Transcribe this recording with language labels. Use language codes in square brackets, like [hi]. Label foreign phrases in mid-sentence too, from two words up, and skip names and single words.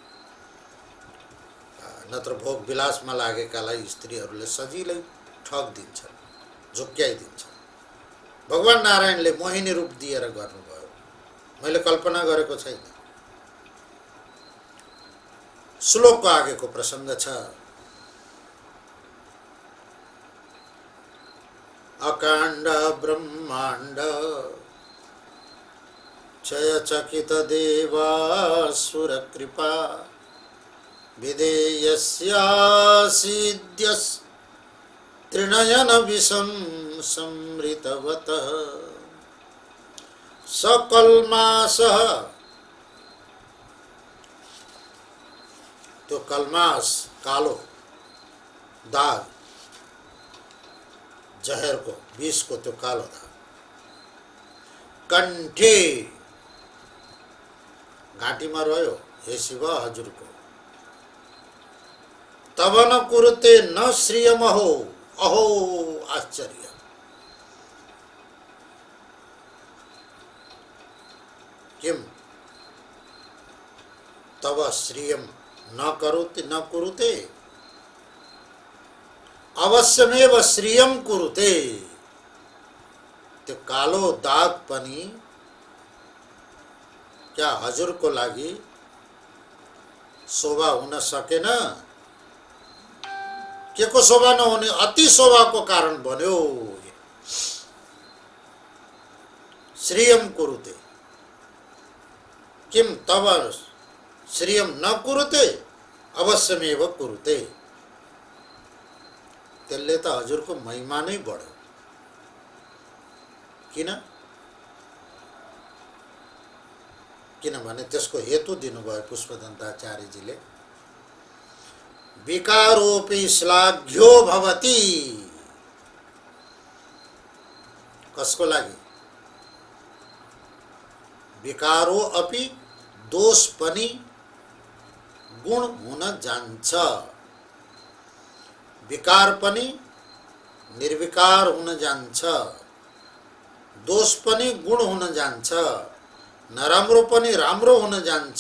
[ne] नत्र भोग विलासमा लागेकालाई स्त्रीहरूले सजिलै ठगिदिन्छन्, झुक्क्याइदिन्छन्। भगवान नारायणले मोहिनी रूप दिएर गर्नुभयो, मैले कल्पना गरेको छैन। श्लोकको आगेको प्रसङ्ग छ। [sa] अकाण्ड ब्रह्माण्ड क्षयचकित देवासुर कृपा विधेयस्यासीद्यस् त्रिनयन विषम संमृतवतः सकल्मासः। [ne] त्यो कल्मास कालो दाग, जहरको विषको त्यो कालो दाग। कण्ठे, घाँटीमा रह्यो हे शिव हजुरको। [sa] तब न कुरुते न श्रियमहो, अहो आश्चर्य। किम तब श्रियम न करोति न कुरुते, अवश्यमेव श्रियम कुरुते। [ne] त्यो कालो दाग पनि क्या हजुरको लागि शोभा हुन सकेन? के को शोभा नहुने? अति शोभाको कारण बन्यो। [sa] श्रियम कुरुते, किम तब श्रियम न कुरुते अवश्यमेव कुरुते। [ne] त्यसले त हजुरको महिमा नै बढ्यो। किन? किनभने त्यसको हेतु दिनुभयो पुष्पदन्ताचार्यजीले। [sa] विकारोपि श्लाघ्यो भवति। [ne] कसको लागि? [sa] विकारो अपि, [ne] दोष पनि गुण हुन जान्छ। विकार पनि निर्विकार हुन जान्छ, दोष पनि गुण हुन जान्छ, नराम्रो पनि राम्रो हुन जान्छ।